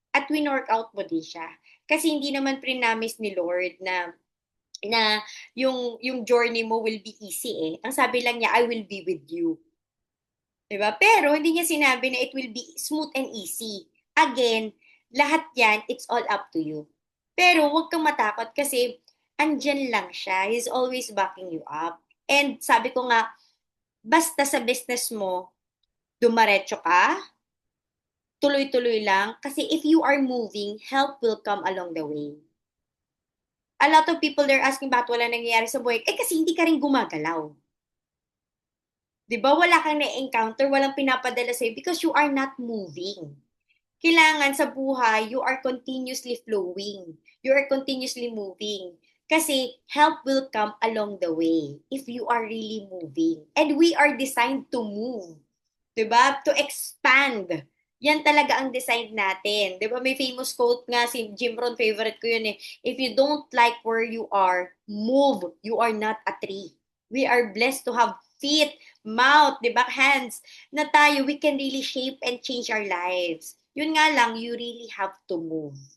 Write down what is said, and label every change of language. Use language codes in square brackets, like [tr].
[tl] At winork out mo din siya. Kasi hindi naman prinamis ni Lord na yung journey mo [en] will be easy [tl] eh. [en] Ang sabi lang niya, I will be with you. 'Di ba? [tl] Pero hindi niya sinabi na [en] it will be smooth and easy. Again, lahat yan, it's all up to you. [tl] Pero huwag kang matakot kasi andyan lang siya. [en] He's always backing you up. [tl] And sabi ko nga, basta sa business mo, dumaretso ka, tuloy-tuloy lang. [en] Kasi if you are moving, help will come along the way. A lot of people, they're asking [tl] bakit wala nangyayari sa buhay. Eh kasi hindi ka rin gumagalaw. 'Di ba? Wala kang na-encounter, walang pinapadala sa'yo [en] because you are not moving. [tl] Kailangan sa buhay, [en] you are continuously flowing. You are continuously moving. Kasi help will come along the way if you are really moving. And we are designed to move. 'Di ba? To expand. [tl] Yan talaga ang design natin. 'Di ba? May famous quote nga, si Jim Rohn, favorite ko yun eh. [en] If you don't like where you are, move. You are not a tree. We are blessed to have feet, mouth, 'di ba? Hands. Na tayo, we can really shape and change our lives. [tl] Yun nga lang, [en] you really have to move.